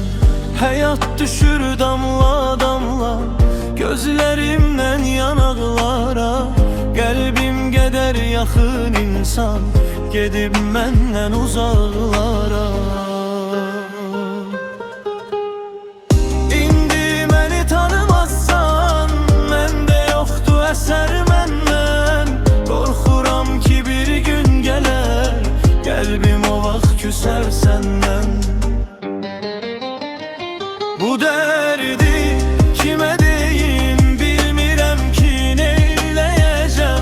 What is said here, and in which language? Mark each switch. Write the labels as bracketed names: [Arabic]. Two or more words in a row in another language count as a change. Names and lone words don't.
[Turkish] Hayat düşür damla damla gözlerimden yanaklara. Kalbim gider yakın insan, gidip menden uzaklara. [Azerbaijani] Eser məndən, qorxuram ki bir gün gələr, qəlbim o vaxt küsər səndən. Bu dərdi kimə deyim, bilmirəm ki neyləyəcəm.